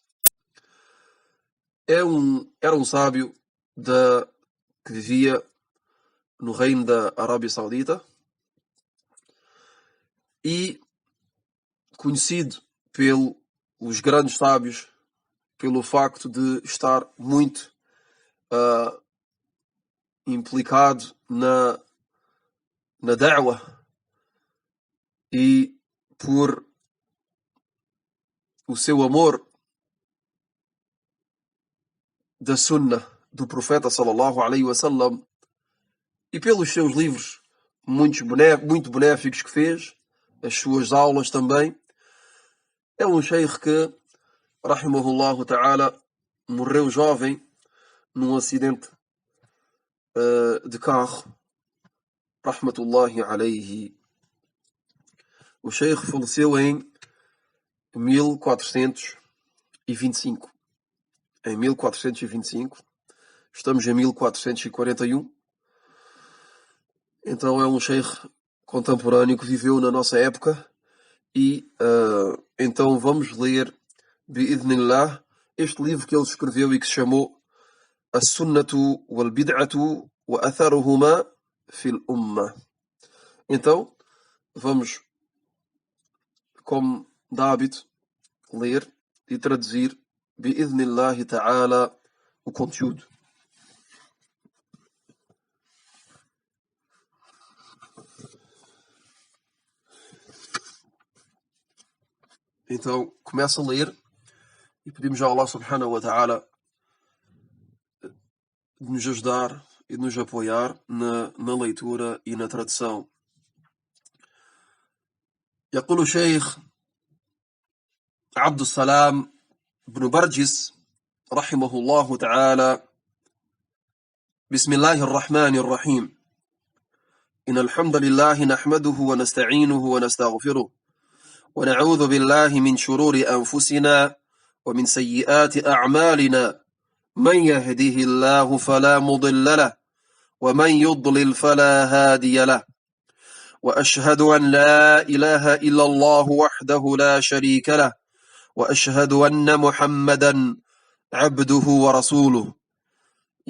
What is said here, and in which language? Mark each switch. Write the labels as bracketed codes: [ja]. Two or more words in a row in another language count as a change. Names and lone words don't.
[pt] Era um sábio que vivia no reino da Arábia Saudita e conhecido pelos grandes sábios pelo facto de estar muito implicado na da'wah e por o seu amor da sunnah do profeta [ar] صلى الله عليه وسلم [pt] e pelos seus livros muito benéficos que fez, as suas aulas também. É um sheikh que, [ar] رحمه الله تعالى, [pt] morreu jovem num acidente de carro, [ar] رحمة الله عليه. [pt] O sheikh faleceu em 1425. Em 1425. Estamos em 1441. Então é um sheikh contemporâneo que viveu na nossa época. E então vamos ler, bi'idhnillah, este livro que ele escreveu e que se chamou As-Sunnatu wal-Bid'atu wa Atharuhuma fil Ummah. Então, vamos, como de hábito, ler e traduzir, [ar] بإذن الله تعالى, [pt] o conteúdo. Então, começa a ler e pedimos a [ar] الله سبحانه وتعالى [pt] de nos ajudar e de nos apoiar na leitura e na tradução. [ar] يقول الشيخ عبد السلام بن برجس رحمه الله تعالى: بسم الله الرحمن الرحيم. إن الحمد لله نحمده ونستعينه ونستغفره ونعوذ بالله من شرور أنفسنا ومن سيئات أعمالنا، من يهده الله فلا مضل له ومن يضلل فلا هادي له، وأشهد أن لا إله إلا الله وحده لا شريك له، وأشهد أن محمدا عبده ورسوله.